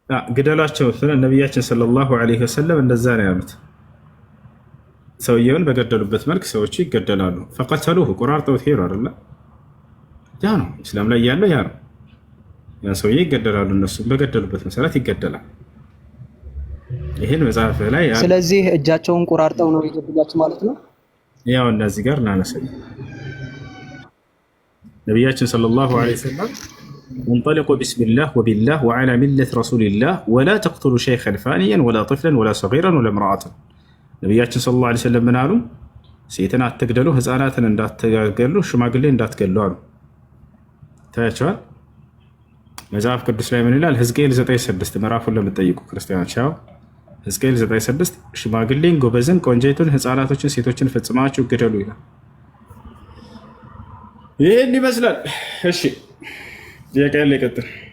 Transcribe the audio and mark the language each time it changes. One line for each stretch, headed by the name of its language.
Amharic: ግደላቸው ስለ ነቢያችን ሰለላሁ ዐለይሂ ወሰለም እንደዛ ነው ያሉት። ሰውየውን በገደሉበት መልክ ሰዎቹ ይገደላሉ። ፈቀተሉሁ ቆራርጠውት ሄዱ አይደለ? ያ ነው እስላም ላይ ያለው ያ ነው። ያ ሰውዬ ይገደላሉ፣ እነሱ በገደሉበት መሰረት ይገደላል። ይሄን መጽሐፍ ላይ ስለዚህ እጃቸውን ቆራርጠው ነው የገደሏቸው ማለት ነው። ያው እነዚህ ጋር ላነሰኝ ነቢያችን ሰለላሁ ዐለይሂ ወሰለም
Arabic: انطلقوا بسم الله وبالله وعلى ملة رسول الله ولا تقتلوا شيخا فانيا ولا طفلا ولا صغيرا ولا امرأة.
Amharic: ነቢያችን ሰለላሁ ዐለይሂ ወሰለም ምን አሉ? ሴትን አትግደሉ፣ ህፃናትን እንዳትገሉ፣ ሽማግሌ እንዳትገሉ አሉ። ታያቸዋል። መጽሐፍ ቅዱስ ላይ ምን ይላል? ሕዝቅኤል 9:6 ምዕራፉን ለምትጠይቁ ክርስቲያኖች ያው ሕዝቅኤል 9:6 ሽማግሌን፣ ጎበዝን፣ ቆንጆይቱን፣ ህፃናቶችን፣ ሴቶችን ፈጽማችሁ ግደሉ ይላል። ይህን ይመስላል። እሺ ጥያቄ ያለ ይቀጥል።